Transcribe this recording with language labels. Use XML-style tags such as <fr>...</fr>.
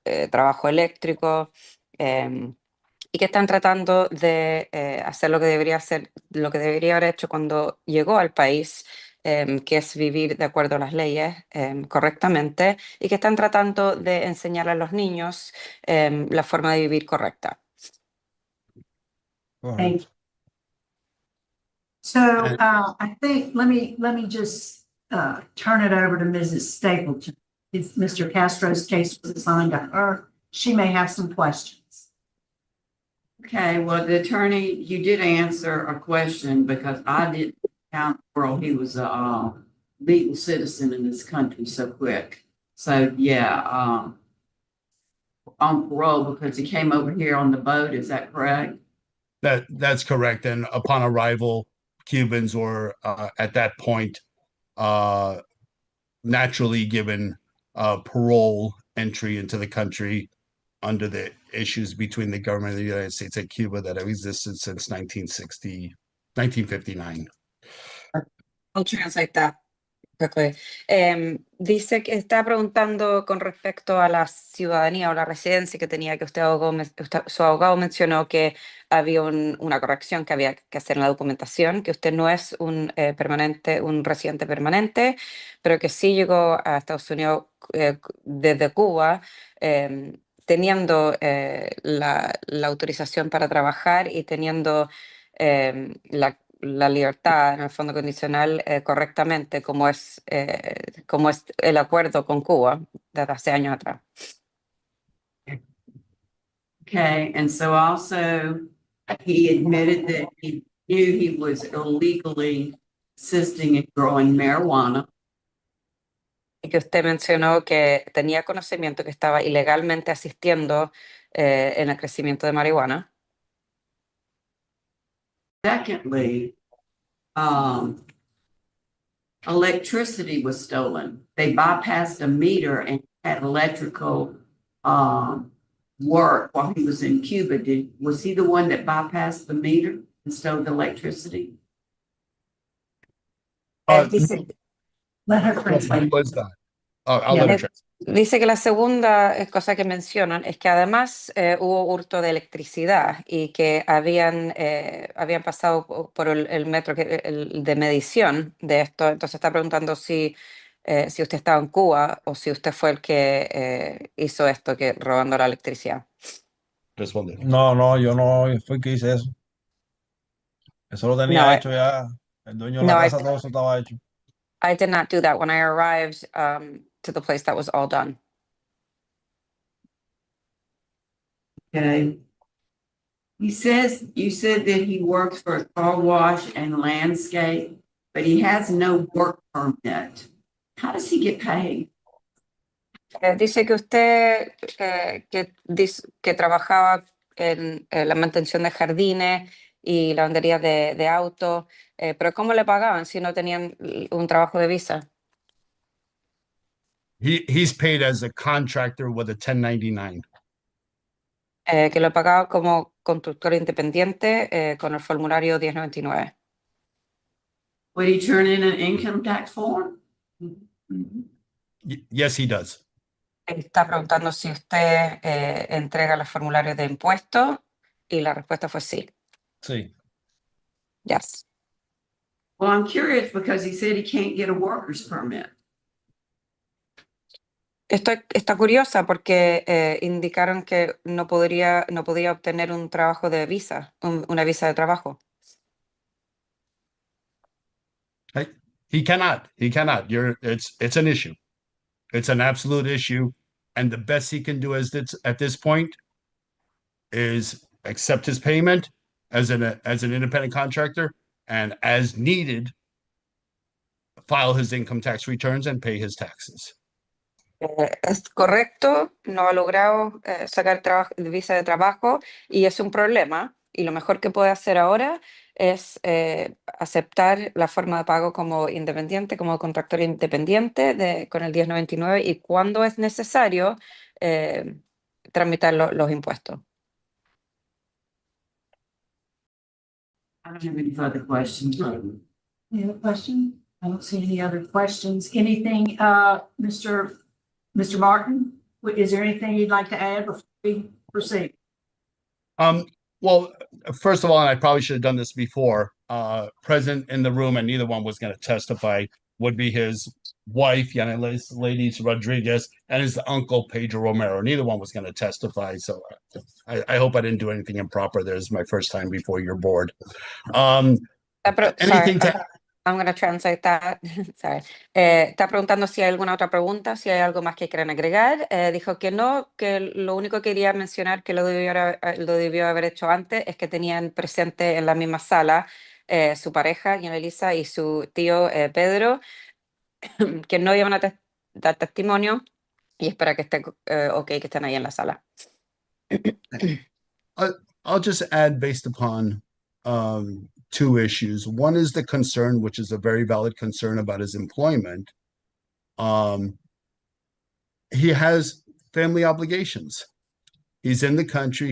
<es>trabajo eléctrico, y que están tratando de hacer lo que debería hacer, lo que debería haber hecho cuando llegó al país, que es vivir de acuerdo a las leyes correctamente, y que están tratando de enseñar a los niños la forma de vivir correcta.</es> <en>Thank you. So I think let me just turn it over to Mrs. Stapleton. If Mr. Castro's case was assigned to her, she may have some questions. Okay, well, the attorney, you did answer a question because I didn't count parole. He was a legal citizen in this country so quick. So yeah, on parole because he came over here on the boat. Is that correct? That's correct. And upon arrival, Cubans were at that point naturally given parole entry into the country under the issues between the government of the United States and Cuba that have existed since 1959. I'll translate that quickly.</en> <es>Dice que está preguntando con respecto a la ciudadanía o la residencia que tenía, que su abogado mencionó que había una corrección que había que hacer en la documentación, que usted no es un residente permanente, pero que sí llegó a Estados Unidos desde Cuba, teniendo la autorización para trabajar y teniendo la libertad en el fondo condicional correctamente, como es el acuerdo con Cuba desde hace años atrás.</es> <en>Okay, and so also he admitted that he knew he was illegally assisting in growing marijuana.</en> <es>Y que usted mencionó que tenía conocimiento que estaba ilegalmente asistiendo en el crecimiento de marihuana.</es> <en>Secondly, electricity was stolen. They bypassed a meter and had electrical work while he was in Cuba. Was he the one that bypassed the meter and stole the electricity?</en> <es>Dice,</es> <en>Let her translate. Was that? I'll let her translate.</en> <es>Dice que la segunda cosa que mencionan es que además hubo hurto de electricidad y que habían pasado por el metro de medición de esto. Entonces está preguntando si usted estaba en Cuba o si usted fue el que hizo esto, que robando la electricidad. Responde. No, yo no fui que hice eso. Eso lo tenía No, hecho ya. El dueño de la no, casa, todo eso estaba hecho.</es> <en>I did not do that. When I arrived to the place, that was all done. Okay. You said that he works for a car wash and landscape, but he has no work permit. How does he get paid?</en> <es>Dice que usted que trabajaba en la mantención de jardines y lavandería de autos, pero ¿cómo le pagaban si no tenían un trabajo de visa?</es> <en>He's paid as a contractor with a 1099.</en> <es>Que lo pagaban como constructor independiente con el formulario 1099.</es> <en>Would he turn in an income tax form? Yes, he does.</en> <es>Está preguntando si usted entrega los formularios de impuestos y la respuesta fue sí. Sí.</es> <en>Yes. Well, I'm curious because he said he can't get a worker's permit. Está curiosa porque indicaron que no podía obtener un trabajo de visa, una visa de trabajo. He cannot. It's an issue. It's an absolute issue. And the best he can do at this point is accept his payment as an independent contractor, and as needed, file his income tax returns and pay his taxes.</en> <es>Es correcto, no ha logrado sacar visa de trabajo y es un problema. Y lo mejor que puede hacer ahora es aceptar la forma de pago como independiente, como contractor independiente con el 1099 y cuando es necesario tramitar los impuestos.</es> <en>I don't have any further questions. Any other question? I don't see any other questions. Anything, Mr. Martin, is there anything you'd like to add before we proceed? Well, first of all, and I probably should have done this before, present in the room, and neither one was going to testify, would be his wife, Ladies Rodriguez, and his uncle, Pedro Romero. Neither one was going to testify, so I hope I didn't do anything improper. This is my first time before your board. Anything I'm going to translate that. Sorry.</en> <es>Está preguntando si hay alguna otra pregunta, si hay algo más que quieran agregar. Dijo que no, que lo único que quería mencionar que lo debió haber hecho antes es que tenían presente en la misma sala su pareja, Elisa, y su tío Pedro, que no iban a dar testimonio y espera que esté ok, que estén ahí en la sala.</es> <en>I'll just add based upon two issues. One is the concern, which is a very valid concern about his employment. He has family obligations. He's in the country.</en>